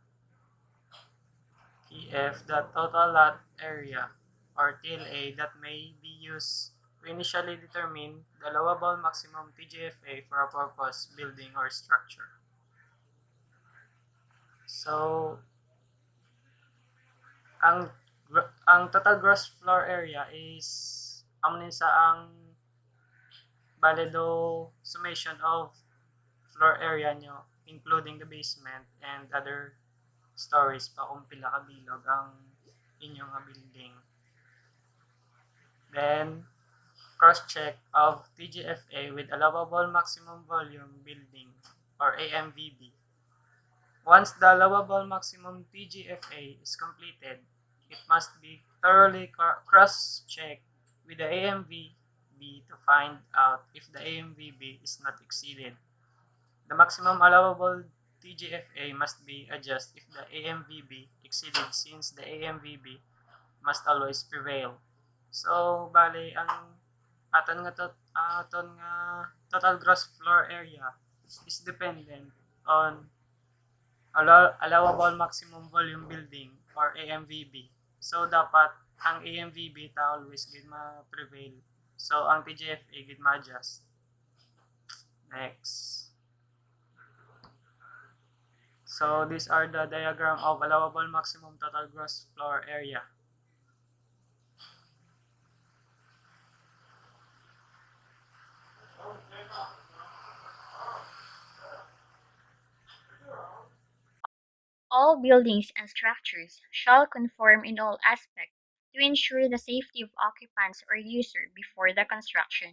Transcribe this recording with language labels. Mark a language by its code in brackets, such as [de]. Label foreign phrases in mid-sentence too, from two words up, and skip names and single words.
[en] PF the total lot area or TLA that may be used to initially determine the allowable maximum TGFA for a purpose building or structure. [hil] So, ang [en] total gross floor area is [hil] amunin sa ang balido [en] summation of floor area [hil] nyo [en] including the basement and other stories [hil] pa kung pila ka bilog ang inyong building. [en] Then, cross-check of TGFA with allowable maximum volume building or AMVB. Once the allowable maximum TGFA is completed, it must be thoroughly cross-checked with the AMVB to find out if the AMVB is not exceeded. The maximum allowable TGFA must be adjusted if the AMVB exceeded since the AMVB must always prevail. So, [hil] bali, ang aton nga [en] total gross floor area is dependent on allowable maximum volume building or AMVB. [hil] So, dapat ang AMVB ta always gid ma-prevail. So, ang TGFA gid ma-adjust. [en] Next. So, these are the diagram of allowable maximum total gross floor area. All buildings and structures shall conform in all aspects to ensure the safety of occupants or user before the construction.